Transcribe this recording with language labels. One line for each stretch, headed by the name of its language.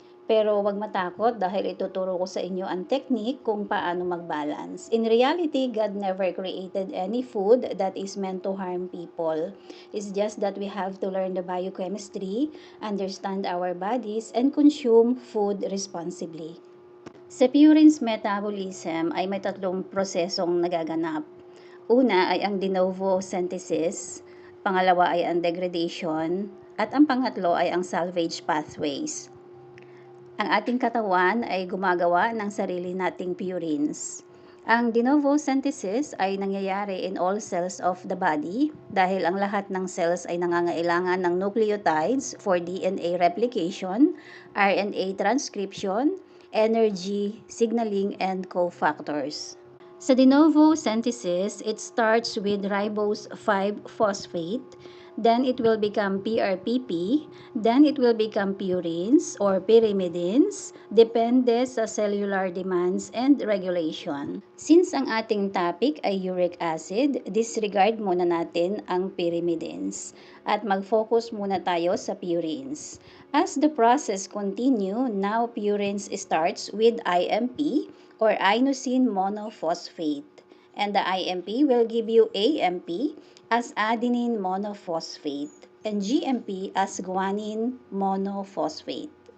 Filipino: Pero wag matakot dahil ituturo ko sa inyo ang technique kung paano mag-balance.
English: In reality, God never created any food that is meant to harm people. It's just that we have to learn the biochemistry, understand our bodies, and consume food responsibly.
Filipino: Sa purines metabolism ay may tatlong prosesong nagaganap. Una ay ang de novo synthesis, pangalawa ay ang degradation, at ang pangatlo ay ang salvage pathways. Ang ating katawan ay gumagawa ng sarili nating purines. Ang de novo synthesis ay nangyayari
English: in all cells of the body
Filipino: dahil ang lahat ng cells ay nangangailangan ng
English: nucleotides for DNA replication, RNA transcription, energy, signaling, and cofactors. Sa de novo synthesis, it starts with ribose 5-phosphate, then it will become PRPP, then it will become purines or pyrimidines,
Filipino: depende sa
English: cellular demands and regulation.
Filipino: Since ang ating topic ay uric acid, disregard muna natin ang pyrimidines at mag-focus muna tayo sa purines.
English: As the process continue, now purines starts with IMP or inosine monophosphate. And the IMP will give you AMP as adenine monophosphate and GMP as guanine monophosphate.